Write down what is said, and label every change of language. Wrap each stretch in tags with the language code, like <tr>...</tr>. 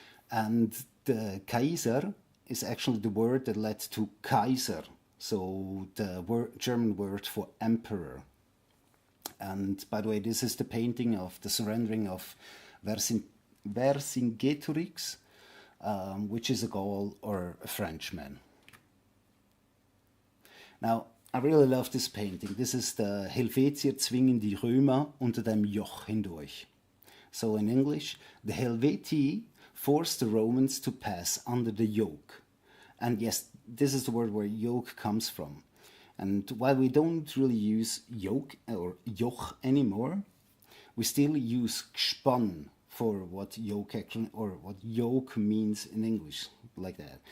<en>And the Kaiser is actually the word that led to Kaiser, so the German word for emperor. And by the way, this is the painting of the surrendering of Vercingetorix, which is a Gaul or a Frenchman. Now, I really love this painting. This is the</en> <de>Helvetier zwingen die Römer unter dem Joch hindurch.</de> <en>So in English, the Helvetii forced the Romans to pass under the yoke. And yes, this is the word where yoke comes from. And while we don't really use yoke or joch anymore, we still use gespann for what yoke actually, or what yoke means in English, like that.</en>